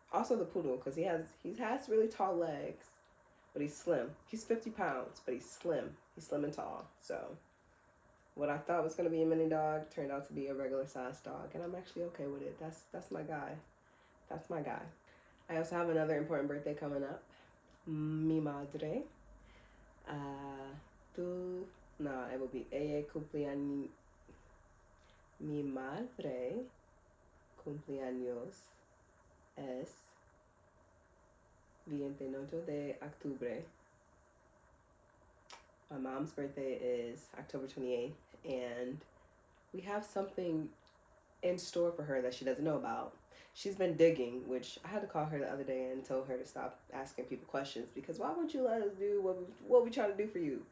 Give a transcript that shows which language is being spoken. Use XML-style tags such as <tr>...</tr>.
<en>Also the poodle, because he has really tall legs, but he's slim. He's 50 pounds, but he's slim. He's slim and tall. So what I thought was going to be a mini dog turned out to be a regular sized dog, and I'm actually okay with it. That's my guy. That's my guy. I also have another important birthday coming up.</en> <es>Mi madre.</es> <en>Uh, tu, no, it will be</en> <es>ella cumpleaños. Mi madre cumpleaños es 29 de octubre.</es> <en>My mom's birthday is October 28th, and we have something in store for her that she doesn't know about. She's been digging, which I had to call her the other day and told her to stop asking people questions, because why would you let us do what we try to do for you?</en>